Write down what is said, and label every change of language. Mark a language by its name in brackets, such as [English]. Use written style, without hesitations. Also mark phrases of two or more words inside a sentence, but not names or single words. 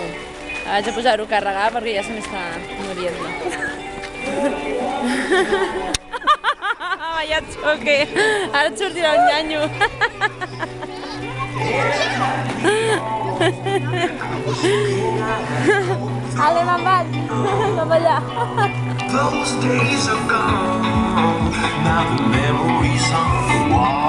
[Catalan] Vaig a posar-ho a carregar perquè ja se m'està morint. [Spanish] Vaya xoque. [Catalan] Ara et sortirà un nyanyo. Ale, me'n vaig. Cap allà. [English] Those days are gone. Now the memories on the wall.